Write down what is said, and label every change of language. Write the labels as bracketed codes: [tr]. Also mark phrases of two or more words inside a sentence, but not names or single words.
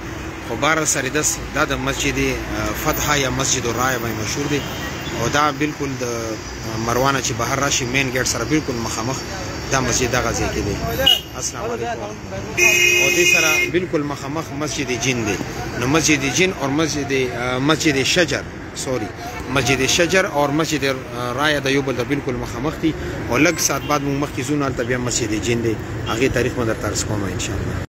[ps] خو بهرحال سره دا د مسجد فتح یا مسجد الرایا باندې مشهور دی، او دا بالکل د مروانه چې بهر راشي مین ګیټ سره بالکل مخامخ دا مسجد دغه ځای کې دی. [ar] السلام علیکم. [ps] او دې سره بالکل مخامخ مسجد جن دی. نو مسجد جن اور مسجد شجر مسجد شجر اور مسجد رایا د یو بل د بالکل مخامخ دي، او لږ ساعت بعد موږ مخکې ځو، هلته بیا مسجد جن دی. هغې تاریخ مو درته عرض کوم [ar] ان شاء الله.